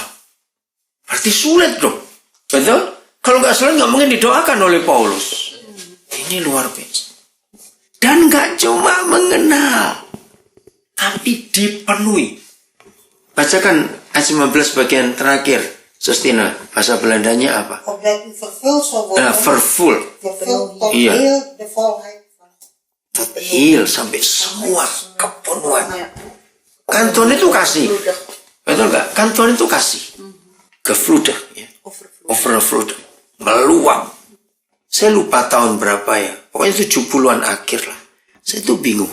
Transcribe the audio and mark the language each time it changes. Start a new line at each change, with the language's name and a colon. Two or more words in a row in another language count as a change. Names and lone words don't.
Indonesian: Berarti sulit dong. Betul? Kalau nggak sulit, nggak mungkin didoakan oleh Paulus. Ini luar biasa. Dan nggak cuma mengenal, tapi dipenuhi. Bacakan ayat 15 bagian terakhir. Sustina, bahasa Belandanya apa?
Dutch: Opdat u vervuld zal worden. Vervul. Vervuld tot
Indonesian: Iya.
Dutch: heel de volheid van
Indonesian: Heal sampai semua kepenuhan. Kan Tuhan itu kasih. Betul nggak? Kan Tuhan itu kasih. Gefludah. Ya. Overflow. Meluap. Saya lupa tahun berapa ya. Pokoknya 70-an akhir lah. Saya tuh bingung.